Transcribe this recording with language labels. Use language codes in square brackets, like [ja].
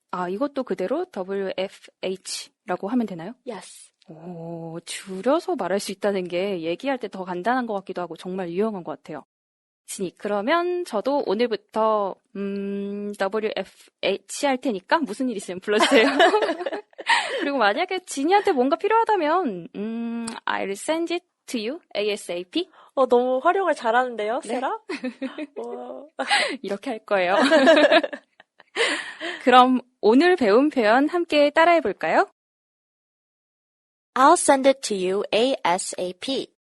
[ko] 이것도 그대로 WFH라고 하면 되나요? [en] Yes. [ko] 줄여서 말할 수 있다는 게 얘기할 때 더 간단한 것 같기도 하고 정말 유용한 것 같아요. 진이, 그러면 저도 오늘부터 WFH 할 테니까 무슨 일 있으면 불러주세요. 그리고 만약에 진이한테 뭔가 필요하다면 [en] I'll send it to you ASAP. [ko] 너무 활용을 잘하는데요, 네. 세라? 이렇게 할 거예요. 그럼 오늘 배운 표현 함께 따라해 볼까요? [en] I'll send it to you ASAP.